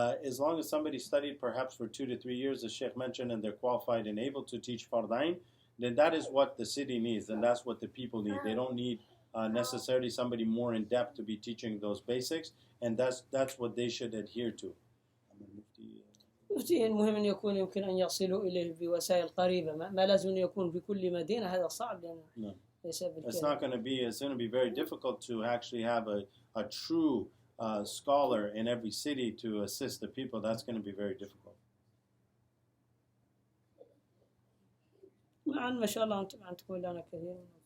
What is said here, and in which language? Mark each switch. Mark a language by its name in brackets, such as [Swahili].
[English] As long as somebody studied perhaps for 2 to 3 years, as Sheikh mentioned, and they're qualified and able to teach Fardain, then that is what the city needs, and that's what the people need. They don't need necessarily somebody more in depth to be teaching those basics, and that's what they should adhere to. [Arabic] مفتي المهم أن يكون يمكن أن يصلوا إليه بوسائل قريبة، ما لازم أن يكون في كل مدينة، هذا صعب لأنه ليس بالكثير. [English] It's going to be very difficult to actually have a true scholar in every city to assist the people. That's going to be very difficult. [Arabic] مع ما شاء الله أنتم عندكم لنا كثير.